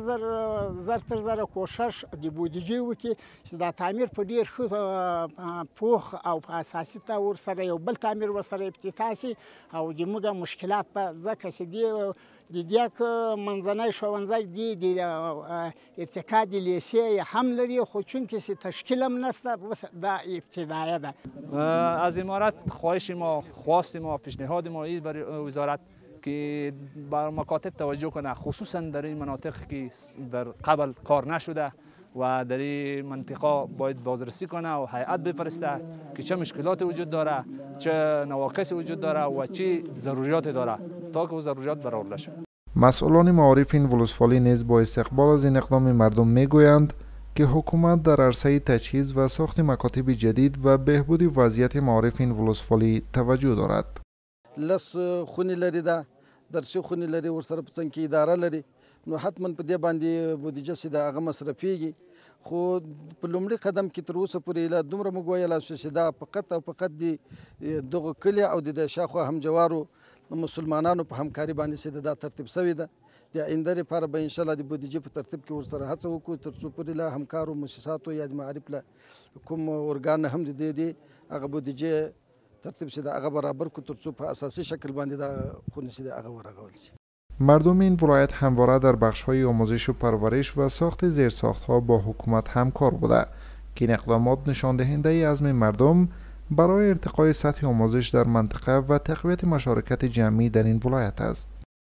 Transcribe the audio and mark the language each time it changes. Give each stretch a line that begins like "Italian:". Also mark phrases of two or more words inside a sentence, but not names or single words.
Pashto: زر تر زره کوشش د بودیجې وکړي چې دا تعمیر په ډېر ښه پوخ او په اساسي طور سره یو بل تعمیر ورسره افتتاح شي او د موږ مشکلات به ځکه چې د دې منځنی ښوونځی د ارتقا د لیسې هم لري، خو چونکې چې تشکیل هم نشته دا ابتدایه ده.
Persian: از امارت خواهش ما، خواست ما، پیشنهاد ما این برای وزارت که بر مکاتب توجه کنه، خصوصا در این مناطق که در قبل کار نشده و در این منطقه باید بازرسی کنه و هیئت بفرسته که چه مشکلات وجود داره، چه نواقص وجود داره و چه ضروریات داره تا که ضروریات برآورده شه. مسئولان معارف این ولسوالی نیز با استقبال از این اقدام مردم میگویند که حکومت در عرصه تجهیز و ساخت مکاتب جدید و بهبود وضعیت معارف این ولسوالی توجه دارد.
Pashto: لس خونی لري ده، درسي خونی لري، ورسره په څنګ کې اداره لري، نو حتما په دې باندې بودیجه چې د هغه مصرفیږي، خو په لومړي قدم کې تر اوسه پورې لا دومره موږ ویلی شو چې دا فقط او فقط د دغو کلي او د شاوخوا همجوارو مسلمانانو په همکاري باندې چې دا ترتیب شوې ده. د آینده لپاره به انشاءالله د بودیجې په ترتیب کې ورسره هڅه وکړو تر څو پورې له همکارو مؤسساتو یا د معارف له کوم ارګان هم د دې هغه بودیجې ترتیب شي د هغه برابر کړو تر څو په اساسي شکل باندې دا خونې چې د هغه ورغول شي.
Persian: مردم این ولایت همواره در بخش‌های آموزش و پرورش و ساخت زیرساخت‌ها با حکومت همکار بوده که این اقدامات نشان دهنده عزم مردم برای ارتقای سطح آموزش در منطقه و تقویت مشارکت جمعی در این ولایت است.